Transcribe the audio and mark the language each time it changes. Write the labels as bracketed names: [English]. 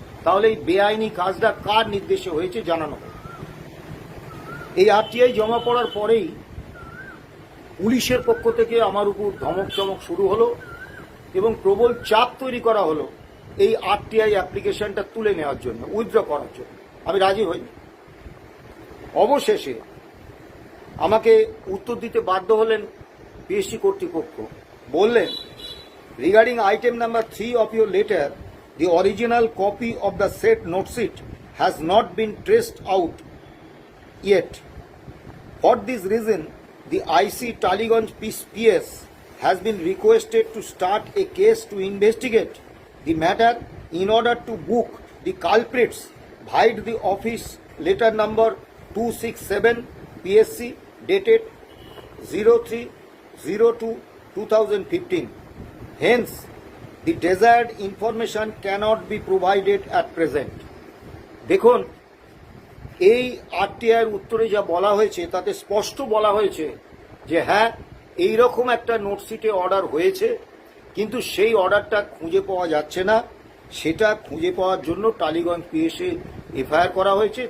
[Bangla] তাহলে এই বেআইনি কাজটা কার নির্দেশে হয়েছে জানানো হোক। এই আরটিআই জমা পড়ার পরেই পুলিশের পক্ষ থেকে আমার উপর ধমক চমক শুরু হলো এবং প্রবল চাপ তৈরি করা হলো এই আরটিআই অ্যাপ্লিকেশনটা তুলে নেওয়ার জন্য, উইথড্র করার জন্য। আমি রাজি হইনি। অবশেষে আমাকে উত্তর দিতে বাধ্য হলেন পিএসসি কর্তৃপক্ষ। বললেন, [English] Regarding item number 3 of your letter, the original copy of the said note sheet has not been traced out yet. For this reason, the IC Taliganj PS has been requested to start a case to investigate the matter in order to book the culprits via the office letter number 267 PSC dated 03/02/2015. Hence, the desired information cannot be provided at present. [Bangla] দেখুন, এই আরটিআইয়ের উত্তরে যা বলা হয়েছে তাতে স্পষ্ট বলা হয়েছে যে হ্যাঁ, এইরকম একটা নোটশিটে অর্ডার হয়েছে, কিন্তু সেই অর্ডারটা খুঁজে পাওয়া যাচ্ছে না। সেটা খুঁজে পাওয়ার জন্য টালিগঞ্জ পিএসে এফআইআর করা হয়েছে।